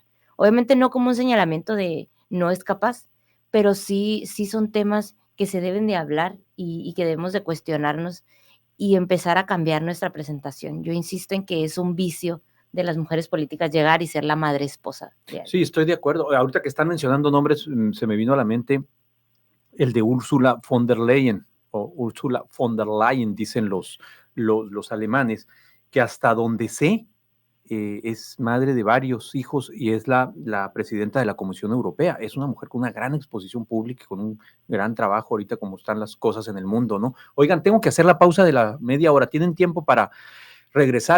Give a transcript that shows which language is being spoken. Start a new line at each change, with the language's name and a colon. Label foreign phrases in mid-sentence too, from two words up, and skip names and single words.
Spanish: Obviamente no como un señalamiento de no es capaz, pero sí son temas que se deben de hablar y que debemos de cuestionarnos y empezar a cambiar nuestra presentación. Yo insisto en que es un vicio de las mujeres políticas llegar y ser la madre esposa. Sí, estoy de acuerdo. Ahorita que están mencionando nombres, se me vino a la mente el de Ursula von der Leyen, o Ursula von der Leyen, dicen los alemanes, que hasta donde sé, es madre de varios hijos y es la presidenta de la Comisión Europea. Es una mujer con una gran exposición pública, con un gran trabajo ahorita como están las cosas en el mundo, ¿no? Oigan, tengo que hacer la pausa de la media hora. ¿Tienen tiempo para regresar?